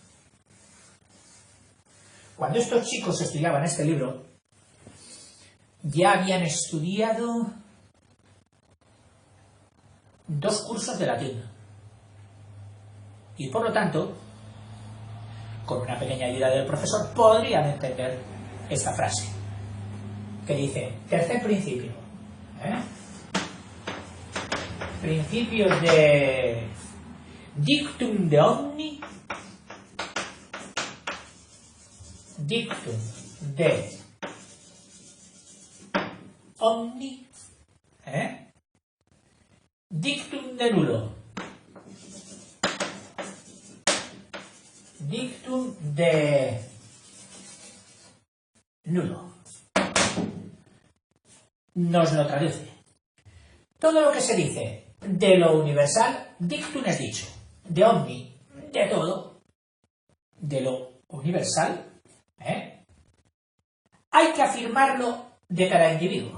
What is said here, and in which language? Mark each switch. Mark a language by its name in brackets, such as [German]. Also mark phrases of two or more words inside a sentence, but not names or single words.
[Spanish] Cuando estos chicos estudiaban este libro, ya habían estudiado 2 cursos de latín. Y por lo tanto, con una pequeña ayuda del profesor, podrían entender esta frase, que dice, tercer principio, [Latin] principio de dictum de omni, dictum de omni, dictum de nullo, dictum de nulo. [Spanish] Nos lo traduce. Todo lo que se dice de lo universal, dictum es dicho. [Latin] De omni, [Spanish] de todo. De lo universal, hay que afirmarlo de cada individuo.